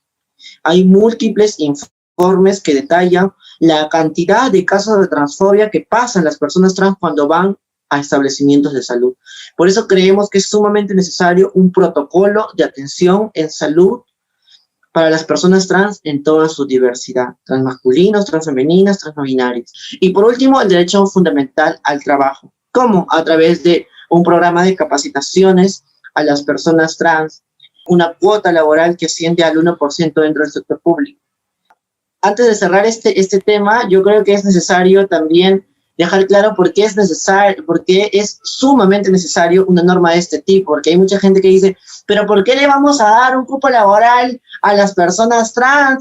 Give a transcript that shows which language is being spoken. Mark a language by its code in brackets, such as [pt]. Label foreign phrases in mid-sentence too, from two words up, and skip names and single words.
[es] Hay múltiples informes que detallan la cantidad de casos de transfobia que pasan las personas trans cuando van a establecimientos de salud. Por eso creemos que es sumamente necesario un protocolo de atención en salud para las personas trans en toda su diversidad, transmasculinos, transfemeninas, transnobinarios. Y por último, el derecho fundamental al trabajo. ¿Cómo? A través de un programa de capacitaciones a las personas trans, una cuota laboral que asciende al 1% dentro del sector público. Antes de cerrar este tema, yo creo que es necesario también dejar claro por qué es sumamente necesario una norma de este tipo, porque hay mucha gente que dice, pero ¿por qué le vamos a dar un cupo laboral a las personas trans?